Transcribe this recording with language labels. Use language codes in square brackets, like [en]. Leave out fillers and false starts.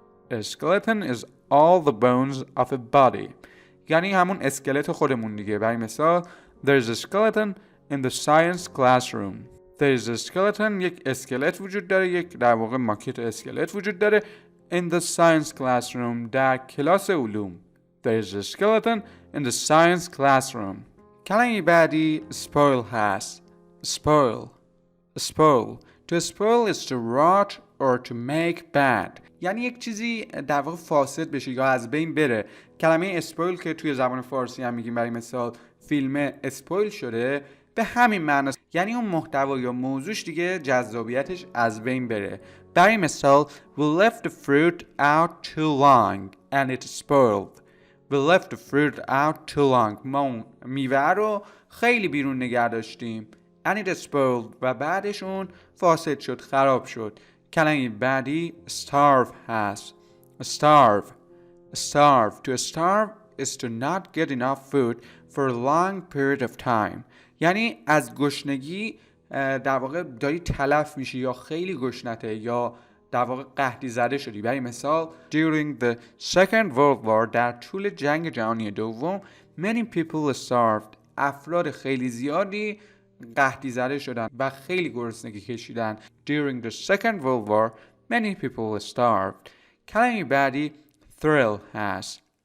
[en] A skeleton is all the bones of a body. [fa] یعنی همون اسکلت خودمون دیگه. برای مثال [en] There's a skeleton in the science classroom. There's a skeleton، [fa] یک اسکلت وجود داره، یک در واقع ماکت اسکلت وجود داره [en] in the science classroom، [fa] در کلاس علوم. [en] There's a skeleton in the science classroom. [fa] کلمه بعدی spoil هست. [en] Spoil. To spoil is to rot or to make bad. [fa] یعنی یک چیزی در واقع فاسد بشه یا از بین بره. کلمه اسپویل که توی زبان فارسی هم میگیم، برای مثال فیلم اسپویل شده، به همین معنی، یعنی اون محتوا یا موضوعش دیگه جذابیتش از بین بره. برای مثال [en] We left the fruit out too long and it spoiled. We left the fruit out too long. [fa] ما اون میوه رو خیلی بیرون نگه داشتیم. [en] And it spoiled. [fa] و بعدش اون فاسد شد، خراب شد. کلمه بعدی starve هست. [en] Starve. To starve is to not get enough food for a long period of time. [fa] یعنی از گشنگی در واقع داری تلف میشی یا خیلی گشنته یا در واقع قحطی زده شدی. برای مثال [en] During the Second World War، [fa] در طول جنگ جهانی دوم، [en] many people starved. [fa] افراد خیلی زیادی قحطی زده شدن و خیلی گرسنگی کشیدن. [en] During the Second World War, many people starved. [fa] کلمه بعدی thrill هست.